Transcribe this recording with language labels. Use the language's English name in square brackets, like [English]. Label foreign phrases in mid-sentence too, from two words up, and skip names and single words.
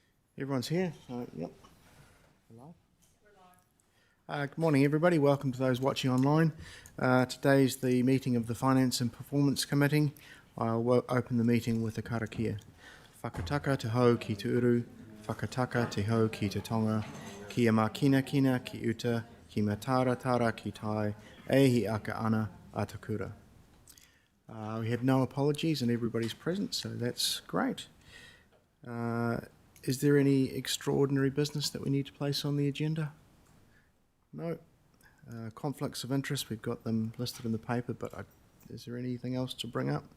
[English] Everyone's here? Yep. Good morning, everybody. Welcome to those watching online. Today's the meeting of the Finance and Performance Committee. I'll open the meeting with a karakia. [Māori] Whakataka te hau ki te uru, whakataka te hau ki te tonga, kia makina kina ki uta, ki matara tara ki tai, ehi aka ana atakura. [English] We have no apologies and everybody's present, so that's great. Is there any extraordinary business that we need to place on the agenda? No. Conflicts of interest, we've got them listed in the paper, but is there anything else to bring up?